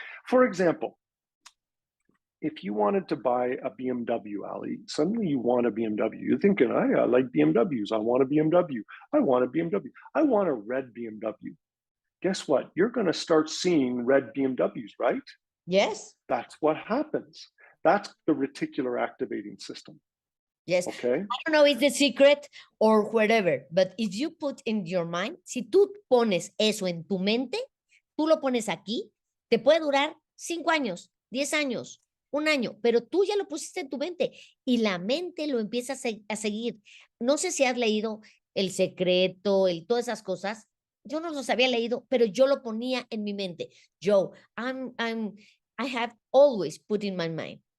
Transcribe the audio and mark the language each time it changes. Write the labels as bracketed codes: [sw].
[en] For example, if you wanted to buy a BMW, Ali, suddenly you want a BMW. You're thinking, I like BMWs. I want a BMW. I want a BMW. I want a red BMW. Guess what? You're going to start seeing red BMWs, right? Yes. That's what happens. That's the reticular activating system. Yes. Okay. I don't know if it's the secret or whatever, but if you put in your mind, [es] si tú pones eso en tu mente, tú lo pones aquí, te puede durar 5 años, 10 años, 1 año, pero tú ya lo pusiste en tu mente y la mente lo empieza a seguir. No sé si has leído El Secreto, todas esas cosas. Yo no los había leído, pero yo lo ponía en mi mente. [en] Joe, I have always put in my mind.